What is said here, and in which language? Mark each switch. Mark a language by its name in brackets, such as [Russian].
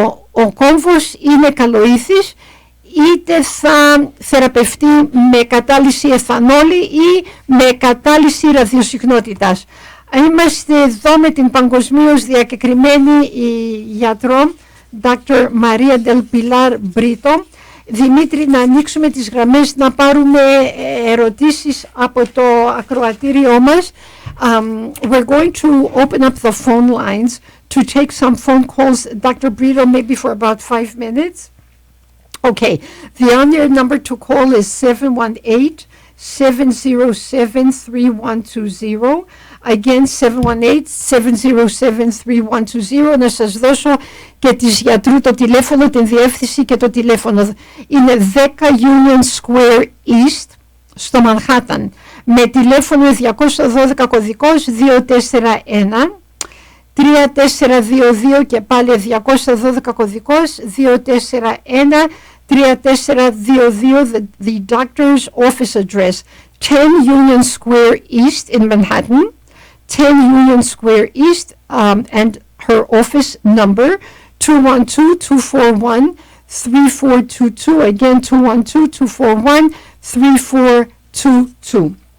[Greek] ο κόμβος είναι καλοήθης, είτε θα θεραπευτεί με κατάλυση εθανόλη ή με κατάλυση ραδιοσυχνότητας. Είμαστε εδώ με την παγκοσμίως διακεκριμένη γιατρό Dr Maria Brito. Δημήτρη, να ανοίξουμε τις γραμμές, να πάρουμε ερωτήσεις από το ακροατήριό μας. [English] We're going to open up the phone lines to take some phone calls, Dr. Brito, maybe for about 5 minutes. Okay, the on-air number to call is 718-707-3120. Again, 718-707-3120. [Greek] Να σας δώσω και της γιατρού το τηλέφωνο, την διεύθυνση και το τηλέφωνο. Είναι 10 Union Square East στο Manhattan. Με τηλέφωνο 212 κωδικός 241. 3422 και πάλι 212 κωδικός 241. [English] 3422, the doctor's office address, 10 Union Square East in Manhattan, 10 Union Square East, and her office number, 212-241-3422, again 212-241-3422.